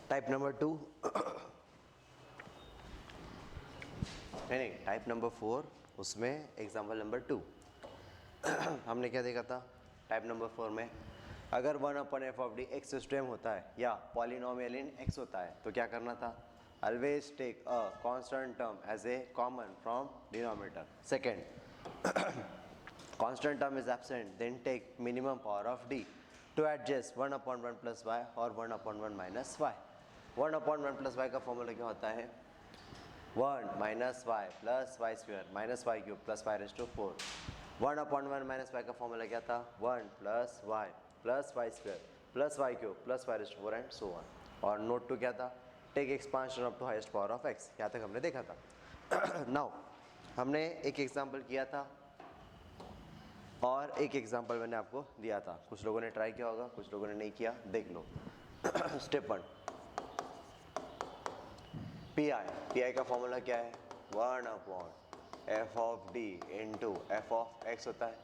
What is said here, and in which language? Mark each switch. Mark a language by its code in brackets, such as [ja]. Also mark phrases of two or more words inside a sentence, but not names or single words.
[hi] नंबर 2 नहीं, [en] type number 4, [hi] उसमें [en] example number 2 [hi] हमने क्या देखा था [en] type number 4 [hi] में, अगर 1/f(d) x(m) होता है या [en] polynomial in x [hi] होता है तो क्या करना था, [en] always take a constant term as a common from denominator. [hi] सेकेंड, [en] constant term is absent, then take minimum power of d to adjust 1/1 plus y or 1/1 minus y. 1/1 plus y [hi] का फॉर्मूला क्या होता है, [en] 1 minus y plus y square minus y cube plus y raised to 4. 1/1 minus y [hi] का फॉर्मूला क्या था, [en] 1 plus y plus y square plus y cube plus y raised to 4 and so on. और note two [hi] क्या था, [en] take expansion up to highest power of x. [hi] यहाँ तक हमने देखा था. नाउ हमने एक एग्जाम्पल किया था और एक एग्जाम्पल मैंने आपको दिया था. कुछ लोगों ने ट्राई किया होगा, कुछ लोगों ने नहीं किया, देख लो. स्टेप 1, पी आई का फॉर्मूला क्या है, 1/f(d) इंटू f(x) होता है.